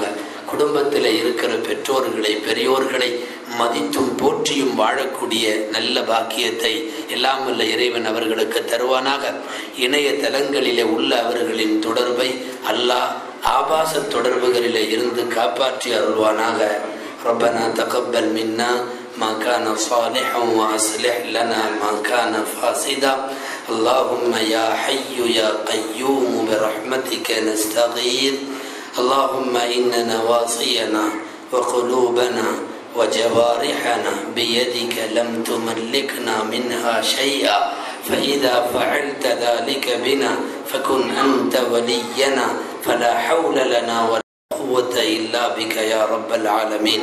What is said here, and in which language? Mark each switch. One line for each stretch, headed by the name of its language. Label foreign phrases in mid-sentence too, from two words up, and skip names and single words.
Tamil: குடும்பத்தில் இருக்கிற பெற்றோர்களை பெரியோர்களை மதித்தும் போற்றியும் வாழக்கூடிய நல்ல பாக்கியத்தை எல்லாம் வல்ல இறைவன் அவர்களுக்கு தருவானாக. இணையதளங்களிலே உள்ள அவர்களின் தொடர்பை அல்லாஹ் ஆபாச தொடர்புகளிலே இருந்து காப்பாற்றி அருள்வானாக.
Arabic: ربنا تقبل منا ما كان صالحا وأصلح لنا ما كان فاسدا. اللهم يا حي يا قيوم برحمتك نستغيث. اللهم إن نواصينا وقلوبنا وجوارحنا بيدك لم تملكنا منها شيئا، فإذا فعلت ذلك بنا فكن أنت ولينا، فلا حول لنا ولا قوة إلا بك يا رب العالمين.